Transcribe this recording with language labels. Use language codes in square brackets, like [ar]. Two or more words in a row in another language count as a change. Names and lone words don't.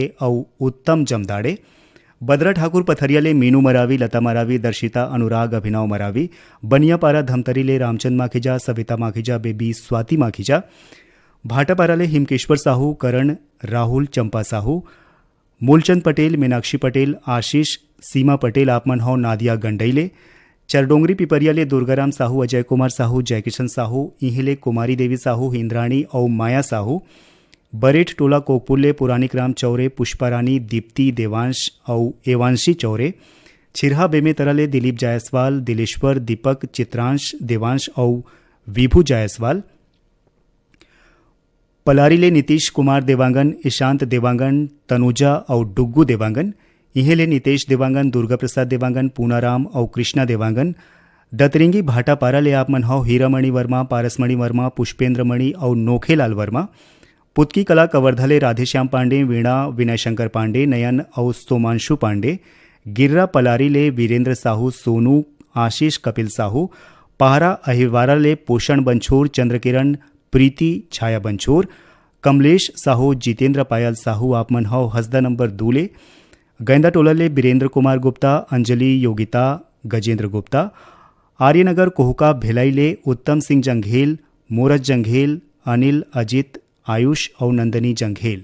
[hne] और उत्तम जमदाड़े, बदरा ठाकुर पथरिया ले मीनू मरावी, लता मरावी, दर्शिता अनुराग, अभिनव मरावी, बनियापारा धमतरी ले रामचंद माखीजा, सविता माखीजा, बेबी स्वाति माखीजा, भाटापारा ले हिमकेश्वर साहू, करण राहुल, चंपा साहू, मूलचंद पटेल, मीनाक्षी पटेल, आशीष, सीमा पटेल, आपमन हो नादिया गंडईले, चरडोंगरी पिपरिया ले दुर्गाराम साहू, अजय कुमार साहू, जयकिशन साहू, इहिले कुमारी देवी साहू, इंद्राणी और माया साहू, बरेठ टोला कोकपुर ले पुरानिक राम चौरे, पुष्पारानी, दीप्ति, देवांश और एवांशी चौरे, छिरहा बेमेतरा ले दिलीप जायसवाल, दिलेश्वर, दीपक, चित्रांश, देवांश और विभू जायसवाल, पलारी ले नीतीश कुमार देवांगन, ईशांत देवांगन, तनुजा और डुग्गू देवांगन, इहेले नितेश देवांगन, दुर्गा प्रसाद देवांगन, पूनाराम और कृष्णा देवांगन, दतरिंगी भाटापारा ले आपमन हो हीरामणि वर्मा, पारसमणि वर्मा, पुष्पेंद्रमणि और नोखेलाल वर्मा, पुतकी कला कवर्धले राधेश्याम पांडे, वीणा विनय शंकर पांडे, नयन और सोमांशु पांडे, गिर्रा पलारी ले वीरेंद्र साहू, सोनू, आशीष कपिल साहू, पहारा अहिवारा ले पोषण बंछोर, चंद्रकिरण, प्रीति, छाया बंछोर, कमलेश साहू, जितेंद्र पायल साहू, आपमन हो हसदा नंबर दूले, गैंदा टोला ले बीरेंद्र कुमार गुप्ता, अंजलि, योगिता, गजेंद्र गुप्ता, आर्यनगर कोहका भिलाई ले उत्तम सिंह जंघेल, मोरज जंघेल, अनिल, अजित, आयुष और नंदनी जंघेल।